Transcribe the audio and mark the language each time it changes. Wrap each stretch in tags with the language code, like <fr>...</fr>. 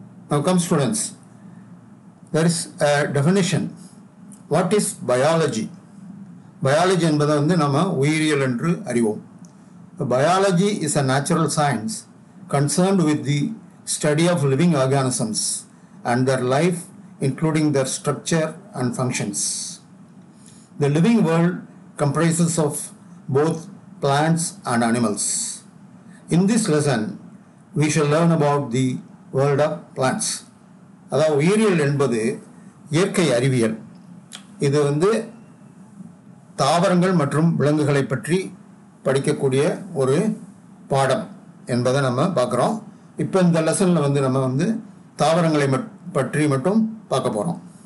<en>Now come students, there is a definition. What is biology?</en> <ta>Biology என்பதை நம்ம உயிரியல் என்று அறிவோம்.</ta> <en>Biology is a natural science concerned with the study of living organisms and their life, including their structure and functions. The living world comprises of both plants and animals. In this lesson, we shall learn about the world of plants.</en> <ta>அதாவது உயிரியல் என்பது இயற்கை அறிவியல். இது தாவரங்கள் மற்றும் விலங்குகளை பற்றி படிக்கக்கூடிய ஒரு பாடம் என்பதை நம்ம பார்க்குறோம். இப்போ இந்த லெசனில் நம்ம தாவரங்களை பற்றி மட்டும் பார்க்க போகிறோம்.</ta>